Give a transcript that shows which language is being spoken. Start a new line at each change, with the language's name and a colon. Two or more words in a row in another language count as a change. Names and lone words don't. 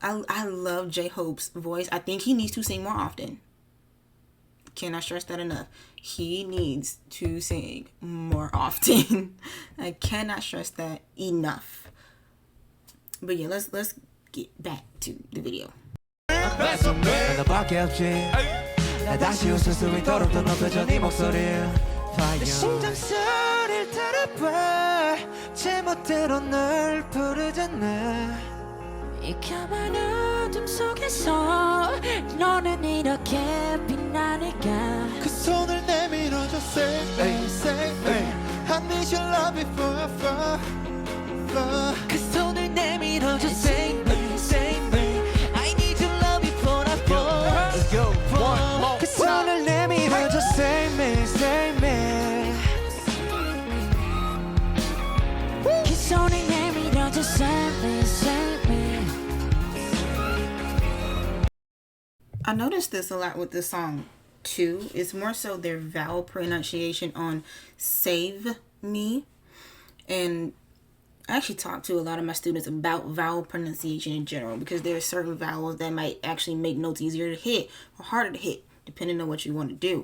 English: I love J-Hope's voice. I think he needs to sing more often. Cannot stress that enough. He needs to sing more often. I cannot stress that enough. But yeah, let's get back to the video.
Korean: 너밖에 없지 나 다시 웃을 수 있도록 더 높여줘 네 목소리 Fire. 내 심장 소리를 들어봐 제멋대로 널 부르잖아 이 까만 어둠 속에서 너는 이렇게 빛나니까 그 손을 내밀어줘
English: Say me, say me I need your love before
Korean: 그 손을 내밀어줘
English: Say me, say me I need your love before I fall Let's go one more
Korean: 그 손을 내밀어줘
English: Say me, say me
Korean: 그 손을 내밀어줘
English: Say me, say me I noticed this a lot with this song too. It's more so their vowel pronunciation on Save Me. And I actually talked to a lot of my students about vowel pronunciation in general, because there are certain vowels that might actually make notes easier to hit or harder to hit, depending on what you want to do.